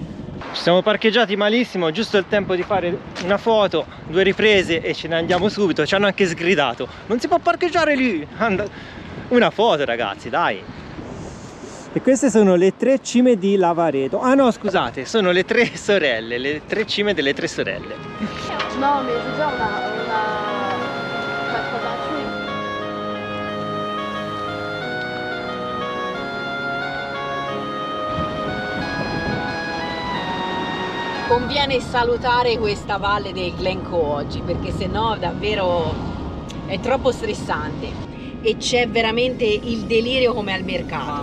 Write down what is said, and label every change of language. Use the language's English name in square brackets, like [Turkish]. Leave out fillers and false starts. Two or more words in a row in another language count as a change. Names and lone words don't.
[Italian] Ci siamo parcheggiati malissimo, giusto il tempo di fare una foto, 2 riprese e ce ne andiamo subito. Ci hanno anche sgridato: non si può parcheggiare lì! Una foto, ragazzi, dai! E queste sono le 3 cime di Lavaredo. Ah no, scusate, sono le 3 sorelle, le 3 cime delle 3 sorelle. No, [French] mais je veux dire, on a pas trop gratuit. [Italian] Conviene salutare questa valle del Glencoe oggi, perché sennò davvero è troppo stressante e c'è veramente il delirio come al mercato.